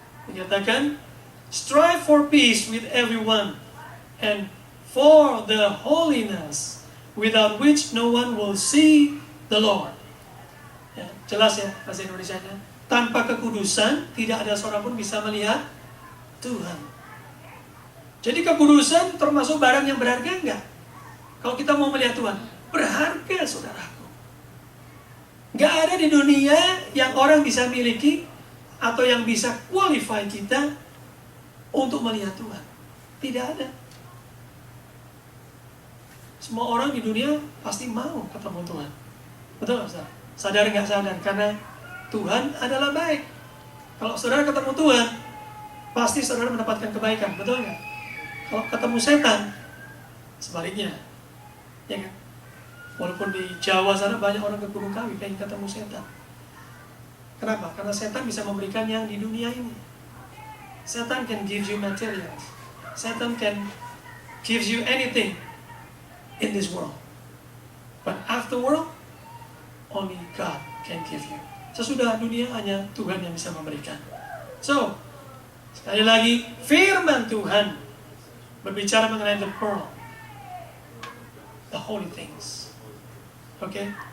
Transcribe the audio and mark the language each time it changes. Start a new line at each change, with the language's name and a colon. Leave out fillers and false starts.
Indonesian: Dikatakan,
English: strive for peace with everyone and for the holiness without which no one will see the Lord.
Indonesian: Ya, jelas ya bahasa Indonesianya. Tanpa kekudusan tidak ada seorang pun bisa melihat Tuhan. Jadi kekudusan termasuk barang yang berharga enggak? Kalau kita mau melihat Tuhan, berharga, saudaraku. Enggak ada di dunia yang orang bisa miliki atau yang bisa qualify kita untuk melihat Tuhan. Tidak ada. Semua orang di dunia pasti mau ketemu Tuhan. Betul nggak, saudara? Sadar nggak sadar? Karena Tuhan adalah baik. Kalau saudara ketemu Tuhan, pasti saudara mendapatkan kebaikan. Betul nggak? Kalau ketemu setan, sebaliknya. Ya kan? Walaupun di Jawa sana banyak orang ke Gunung Kawi pengen ketemu setan. Kenapa? Karena setan bisa memberikan yang di dunia ini.
English: Setan can give you materials. Setan can give you anything in this world. But after world, only God can give you.
Indonesian: Sesudah dunia hanya Tuhan yang bisa memberikan. So, sekali lagi, firman Tuhan berbicara mengenai
English: the pearl, the holy things.
Indonesian: Okay?